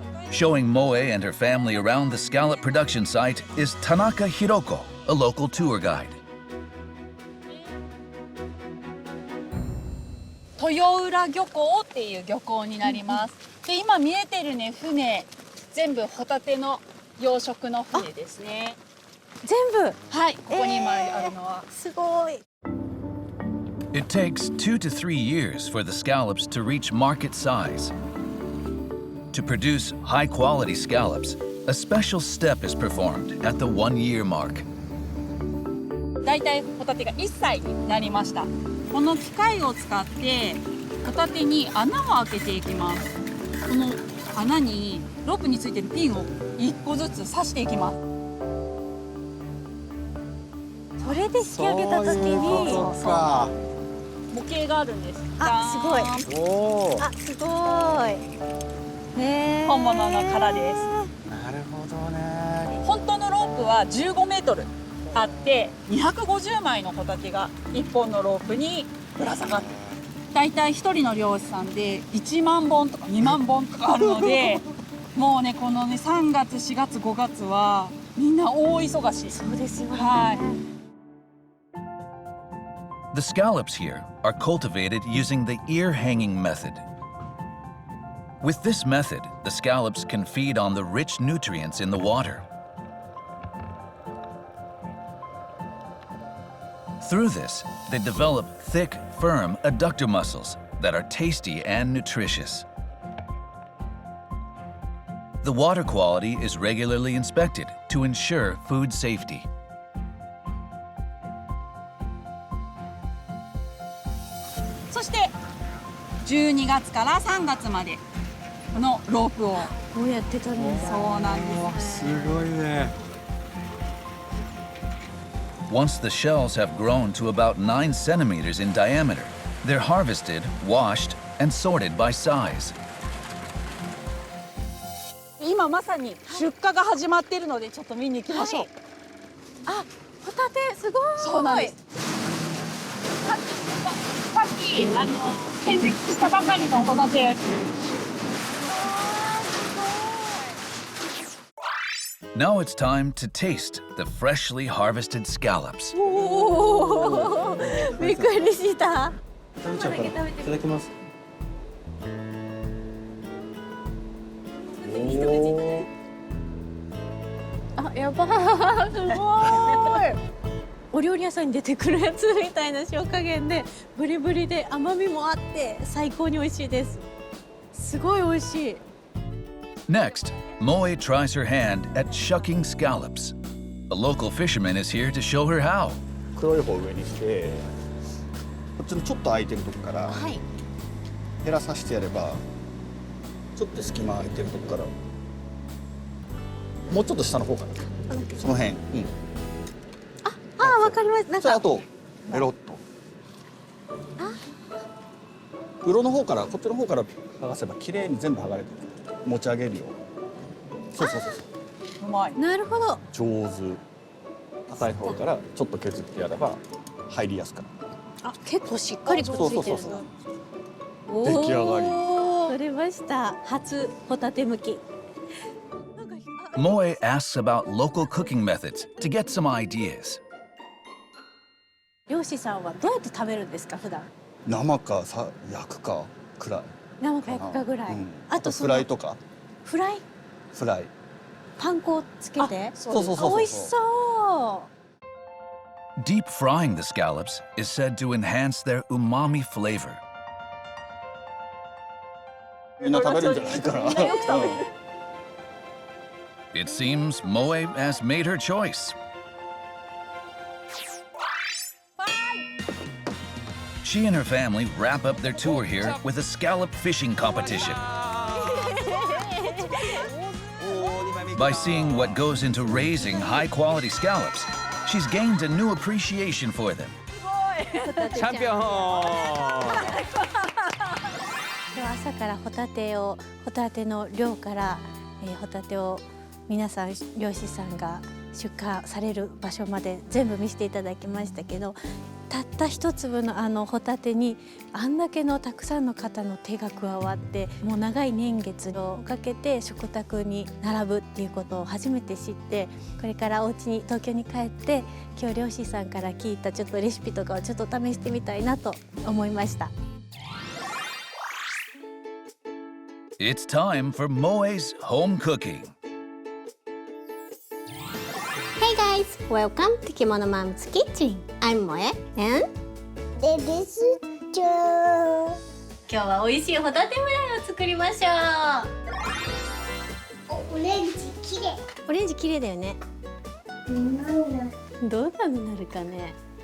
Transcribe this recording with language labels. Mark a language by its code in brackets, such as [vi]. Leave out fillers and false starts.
[en] Showing Moe and her family around the scallop production site is Tanaka Hiroko, a local tour guide. [ja] 豊浦漁港っていう漁港になります。で、今見えてるね、船、全部ホタテの養殖の船ですね。全部。はい、ここに今あるのは。すごい。 [en] It takes 2 to 3 years for the scallops to reach market size. To produce high-quality scallops, a special step is performed at the 1-year mark. [ja] だいたいホタテが1歳になりました。この機械を使ってホタテに穴を開けていきます。この穴にロープについてるピンを1個ずつ刺していきます。それで引き上げた時に模型があるんです。あ、すごい。おー。あ、すごい。へー。本物の殻です。なるほどね。本当のロープは15メートルあって250枚のホタテが1本のロープにぶら下がってる。だいたい1人の漁師さんで1万本とか2万本とかあるのでもうねこのね3月4月5月はみんな大忙しい。そうですよね。はい。 [en] The scallops here are cultivated using the ear-hanging method. With this method, the scallops can feed on the rich nutrients in the water. Through this, they develop thick, firm adductor muscles that are tasty and nutritious. The water quality is regularly inspected to ensure food safety. [ja] そして12月から3月までこのロープをこうやってたんです。そうなんです。すごいね。 [en] Once the shells have grown to about 9 centimeters in diameter, they're harvested, washed, and sorted by size. [ja] 今まさに出荷が始まっているのでちょっと見に行きましょう。あ、ホタテすごい。そうなんです。さっき検出したばかりのホタテ。 [en] Now it's time to taste the freshly harvested scallops. [ja] おお、びっくりした。食べちゃうから。いただきます。あ、やばー、すごい。お料理屋さんに出てくるやつみたいな塩加減で、ブリブリで甘みもあって最高に美味しいです。すごい美味しい。 [en] Next, Moe tries her hand at shucking scallops. A local fisherman is here to show her how. [ja] 黒い方を上にして、こっちのちょっと空いてるとこからはい。減らさせてやれば、ちょっと隙間空いてるとこからもうちょっと下の方からその辺、うん、あ、わかります。なんかじゃああとペロッと裏の方からこっちの方から剥がせば綺麗に全部剥がれてる。持ち上げるよ。そうそうそうそう。うまい。なるほど。上手。硬い方からちょっと削ってやれば入りやすくなる。あ、結構しっかりくっついてる。そうそうそうそう。おー出来上がり。取れました。初ホタテむき。 [en] Moe asks about local cooking methods to get some ideas. [ja] 漁師さんはどうやって食べるんですか、普段。生かさ焼くかくらい。生か焼くかぐらい。うん、あとフライとか。フライ。フライ。パン粉をつけて。そうそうそうそう。美味しそう。 [en] Deep frying the scallops is said to enhance their umami flavor. [ja] みんな食べるんじゃないかな。 [en] It seems Moe has made her choice. She and her family wrap up their tour here with a scallop fishing competition. By seeing what goes into raising high-quality scallops, she's gained a new appreciation for them. [ja] チャンピオン。今日朝からホタテの漁から、ホタテを皆さん漁師さんが出荷される場所まで全部見せていただきましたけど、たった一粒のホタテにあんだけのたくさんの方の手が加わって、もう長い年月をかけて食卓に並ぶっていうことを初めて知って、これからお家に東京に帰って今日漁師さんから聞いたちょっとレシピとかをちょっと試してみたいなと思いました。 [en] It's time for Moe's home cooking. Hey guys, welcome to Kimono Mom's Kitchen. I'm Moe and でですじゃ [ja] 今日は美味しいホタテフライを作りましょオレンジきれい。う。オレンジ綺麗だよね。なんだ。どんなになるかね。